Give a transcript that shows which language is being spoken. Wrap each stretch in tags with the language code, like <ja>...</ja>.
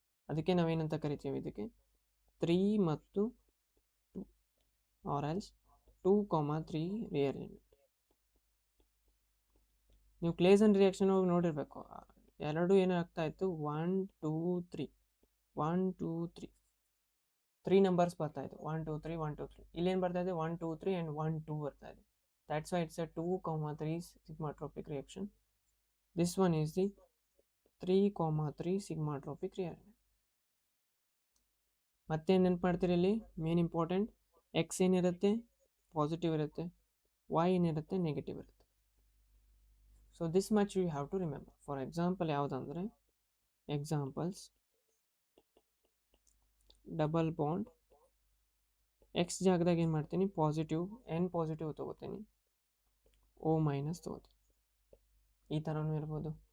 <kn>ಅದಕ್ಕೆ ನಾವೇನಂತ ಕರಿತೀವಿ, ಇದಕ್ಕೆ 3 ಮತ್ತು 2 ಆರ್ ಎಲ್ಸ್ 2,3 ರಿಯರೇಂಜ್ಮೆಂಟ್. ನೀವು ಕ್ಲೇಸನ್ ರಿಯಾಕ್ಷನ್ ಹೋಗಿ ನೋಡಿರಬೇಕು, ಎರಡು ಏನಾಗ್ತಾ ಇತ್ತು, 1 2 3 1 2 3 3 ನಂಬರ್ಸ್ ಬರ್ತಾ ಇತ್ತು, 1 2 3 1 2 3. ಇಲ್ಲೇನು ಬರ್ತಾ ಇದೆ, 1 2 3 and 1 2 ಬರ್ತಾ ಇದೆ.</kn> <en>That's why it's a 2,3 sigmatropic reaction. This one is the 3,3 sigmatropic reaction.</en> <kn>ಮತ್ತೆ ನೆನಪು ಮಾಡ್ತೀರಿ ಇಲ್ಲಿ ಮೇನ್ ಇಂಪಾರ್ಟೆಂಟ್ ಎಕ್ಸ್ ಏನಿರುತ್ತೆ ಪಾಸಿಟಿವ್ ಇರುತ್ತೆ, ವೈ ಏನಿರುತ್ತೆ ನೆಗೆಟಿವ್ ಇರುತ್ತೆ.</kn> <en>So this much you have to remember.</en> <kn>For example ಯಾವುದಂದರೆ examples double bond X ಜಾಗದಾಗ ಏನು ಮಾಡ್ತೀನಿ ಪಾಸಿಟಿವ್ ಎನ್ ಪಾಸಿಟಿವ್ ತೊಗೋತೀನಿ, ಓ ಮೈನಸ್ ತೊಗೋತೀನಿ. ಈ ಥರನೂ ಇರ್ಬೋದು.</kn>